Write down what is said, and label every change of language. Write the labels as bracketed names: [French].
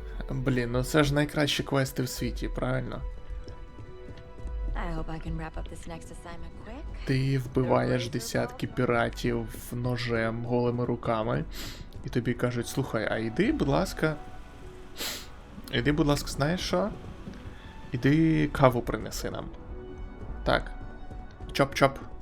[Ukrainian] Блін, ну це ж найкращі квести в світі, правильно? [English] I hope I can wrap up this next assignment quick. [Ukrainian] Ти вбиваєш десятки піратів ножем, голими руками, і тобі кажуть, слухай, а іди, будь ласка, знаєш що? Іди каву принеси нам. Так. Чоп-чоп.